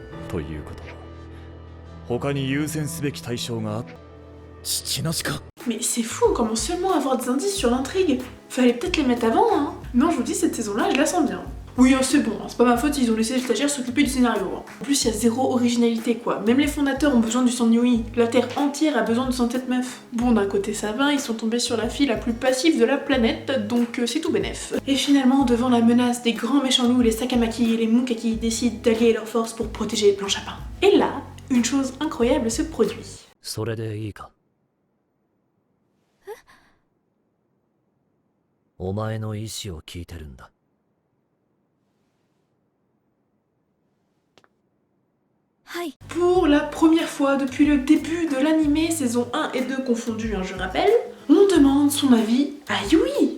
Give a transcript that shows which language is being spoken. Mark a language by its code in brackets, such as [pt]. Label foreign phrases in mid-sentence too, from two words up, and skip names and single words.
[ja] ということは他に優先すべき対象があっ父の死か [fr] Mais c'est fou, on commence seulement à avoir des indices sur l'intrigue. Fallait peut-être les mettre avant, hein. Non, je vous dis, cette saison-là, je la sens bien. Oui, c'est bon, hein, c'est pas ma faute, ils ont laissé les stagiaires s'occuper du scénario. Hein. En plus, il y a zéro originalité, quoi. Même les fondateurs ont besoin du sang de Yui. La Terre entière a besoin de sang de cette meuf. Bon, d'un côté ça va, ils sont tombés sur la fille la plus passive de la planète, donc c'est tout bénef. Et finalement, devant la menace des grands méchants loups, les Sakamaki et les Mukaki décident d'allier leurs forces pour protéger Blanche à Pain. Et là, une chose incroyable se produit. [ja] それでいいか。お前の意思を聞いてるんだ。 [fr] Pour la première fois depuis le début de l'anime, saison 1 et 2 confondus, hein, je rappelle, on demande son avis à Yui.